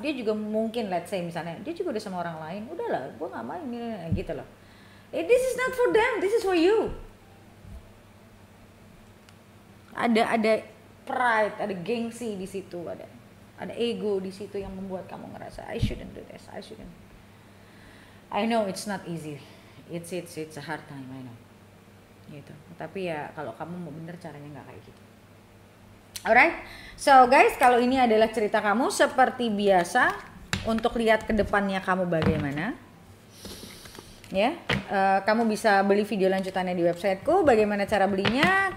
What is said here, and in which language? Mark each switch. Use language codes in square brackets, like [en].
[id] Dia juga mungkin [en] let's say [id] misalnya dia juga udah sama orang lain, udahlah gua nggak main gitu loh. [en] This is not for them, this is for you. [id] Ada pride, ada gengsi di situ, ada ego di situ yang membuat kamu ngerasa [en] I shouldn't do this, I shouldn't. I know it's not easy, it's a hard time, I know. [id] Gitu. Tapi ya kalau kamu mau bener caranya nggak kayak gitu. [en] Alright, so guys, [id] kalau ini adalah cerita kamu seperti biasa, untuk lihat ke depannya kamu bagaimana. Ya, kamu bisa beli video lanjutannya di websiteku. Bagaimana cara belinya?